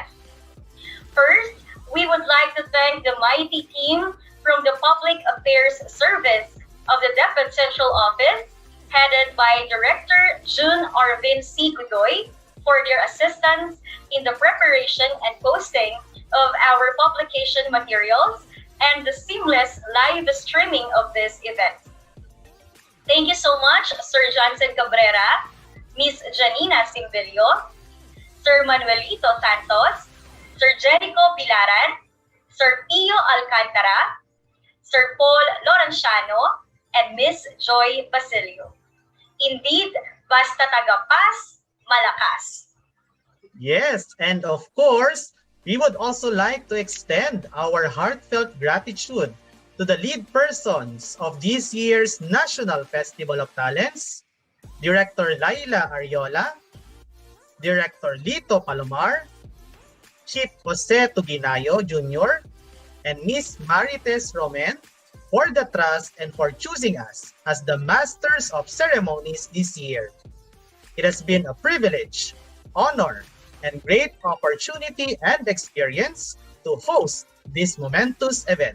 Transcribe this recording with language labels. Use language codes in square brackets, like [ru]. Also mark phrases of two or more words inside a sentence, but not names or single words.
[en] First, we would like to thank the mighty team from the Public Affairs Service of the DepEd Central Office, headed by Director June Arvin C. Godoy, for their assistance in the preparation and posting of our publication materials and the seamless live streaming of this event. Thank you so much, Sir Johnson Cabrera, Miss Janina Simbilio, Sir Manuelito Santos, Sir Jericho Pilaran, Sir Pio Alcantara, Sir Paul Lorenciano, and Miss Joy Basilio. Indeed, [tl] basta tagapas, malakas. [en] Yes, and of course, we would also like to extend our heartfelt gratitude to the lead persons of this year's National Festival of Talents, Director Laila Ariola, Director Lito Palomar, Chief Jose Tuginayo Jr., and Miss Marites Romen for the trust and for choosing us as the Masters of Ceremonies this year. It has been a privilege, honor, and great opportunity and experience to host this momentous event.